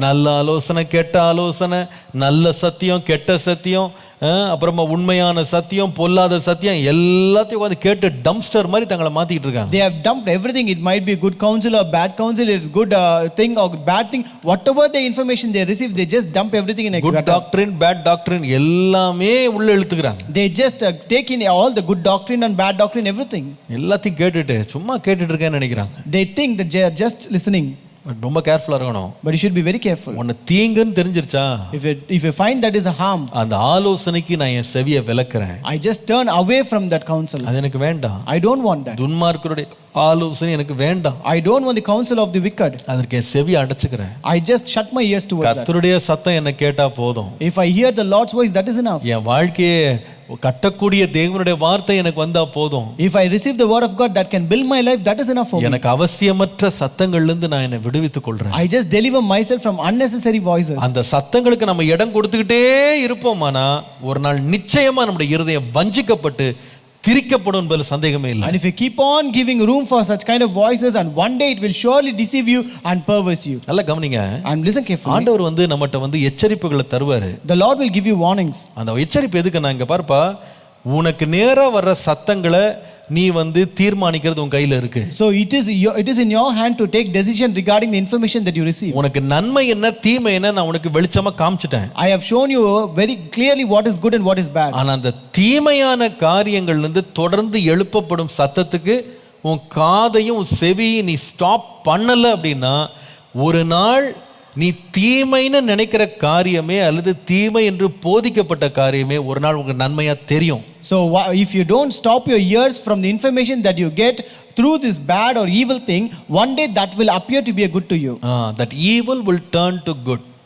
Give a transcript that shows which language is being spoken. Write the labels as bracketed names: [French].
[Tamil] நல்ல ஆலோசனை, கெட்ட ஆலோசனை, நல்ல சத்தியம், கெட்ட சத்தியம், அப்புறமா உண்மையான சத்தியம், பொல்லாத சத்தியம் எல்லாத்தையும் வந்து கேட்டு டம்ஸ்டர் மாதிரி தங்களை மாத்திட்டு இருக்காங்க. [English] They have dumped everything. It might be good counsel or bad counsel. It's good thing or bad thing. Whatever the information they receive, they just dump everything in a good gutter. doctrine, bad doctrine [Tamil] எல்லாமே உள்ள இழுத்துக்கிறாங்க. [English] They just take in all the good doctrine and bad doctrine, everything. [Tamil] எல்லாத்தையும் கேட்டுட்டு சும்மா கேட்டுட்டு இருக்கேன்னு நினைக்கிறாங்க. [English] They think that they are just listening. [Tamil] ரொம்ப கேர்ஃபுல்லா இருக்கணும். [English] But you should be very careful. [Tamil] ஒன்னு தீங்குன்னு தெரிஞ்சிருச்சா, [English] If you find that is a harm, [Tamil] அந்த ஆலோசனைக்கு நான் என் செவியை விலக்குறேன். [English] I just turn away from that counsel. [Tamil] அது எனக்கு வேண்டாம். [English] I don't want that. [Tamil] துன்மார்க்கருடைய ஆலோசனை எனக்கு வேண்டாம். [English] I don't want the counsel of the wicked. [Tamil] அதற்கு என் செவியை அடைச்சுக்கிறேன். [English] I just shut my ears towards that. [Tamil] கர்த்தருடைய சத்தம் என்ன கேட்டா போதும். [English] If I hear the Lord's voice, that is enough. [Tamil] என் வாழ்க்கையை கட்டக்கூடிய தேவனுடைய வார்த்தை எனக்கு வந்தா போதும். [English] If I receive the word of God that can build my life, that is enough for me. [Tamil] எனக்கு அவசியமற்ற சத்தங்கள்ல இருந்து நான் என்னை விடுவித்துக் கொள்றேன். [English] I just deliver myself from unnecessary voices. [Tamil] அந்த சத்தங்களுக்கு நம்ம இடம் கொடுத்துக்கிட்டே இருப்போமானா ஒரு நாள் நிச்சயமா நம்முடைய இருதயம் வஞ்சிக்கப்பட்டு திரிக்கப்படும் என்பதில் சந்தேகமே இல்லை. [English] And if you keep on giving room for such kind of voices, and one day it will surely deceive you and perverse you. [Tamil] நல்லா கவனிங்க. [English] And listen carefully. [Tamil] ஆண்டவர் வந்து நம்மட்ட வந்து எச்சரிப்புகளை தருவாரு. [English] The Lord will give you warnings. [Tamil] அந்த எச்சரிப்பு எதுக்கு? நான் இங்க பாருப்பா, உனக்கு நேரா வர்ற சத்தங்களை நீ வந்து தீர்மானிக்கிறது உன் கையில இருக்கு. [English] So it is in your hand to take decision regarding the information that you receive. [Tamil] உனக்கு நன்மை என்ன தீமை என்ன நான் உனக்கு வெளிச்சமா காமிச்சிட்டேன். [English] I have shown you very clearly what is good and what is bad. [Tamil] ஆனா அந்த தீமையான காரியங்கள்ல இருந்து தொடர்ந்து எழுப்பப்படும் சத்தத்துக்கு உன் காதையும் செவியும் நீ ஸ்டாப் பண்ணல அப்படின்னா ஒரு நாள் நீ தீமைன்னு நினைக்கிற காரியமே அல்லது தீமை என்று போதிக்கப்பட்ட காரியமே ஒரு நாள் உங்களுக்கு நன்மையா தெரியும். [English] So if you don't stop your ears from the information that you get through this bad or evil thing, one day that will appear to be a good to you. That evil will turn to good.